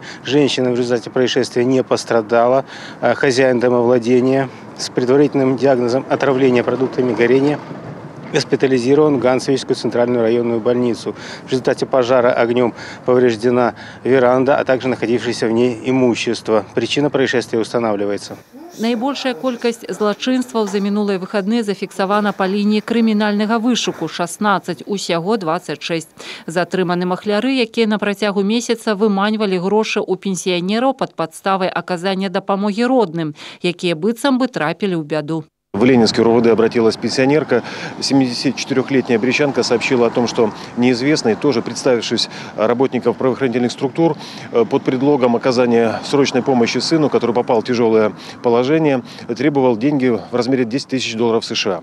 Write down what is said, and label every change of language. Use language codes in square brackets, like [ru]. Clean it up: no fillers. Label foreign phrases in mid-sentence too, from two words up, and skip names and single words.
[ru] Женщина в результате происшествия не пострадала. Хозяин домовладения с предварительным диагнозом отравления продуктами горения госпитализирован в Ганцевичскую центральную районную больницу. В результате пожара огнем повреждена веранда, а также находившееся в ней имущество. Причина происшествия устанавливается. [be] Найбольшая колькасць злачынстваў за мінулыя выхадныя зафіксавана па лініі крымінальнага вышуку – 16, усяго 26. Затрыманы махляры, якія на працягу месяца выманьвалі грошы ў пенсіянераў пад падставай аказання дапамогі родным, якія быццам бы трапілі ў бяду. [ru] В Ленинский РОВД обратилась пенсионерка. 74-летняя брестчанка сообщила о том, что неизвестный, тоже представившись работников правоохранительных структур, под предлогом оказания срочной помощи сыну, который попал в тяжелое положение, требовал деньги в размере 10 тысяч долларов США.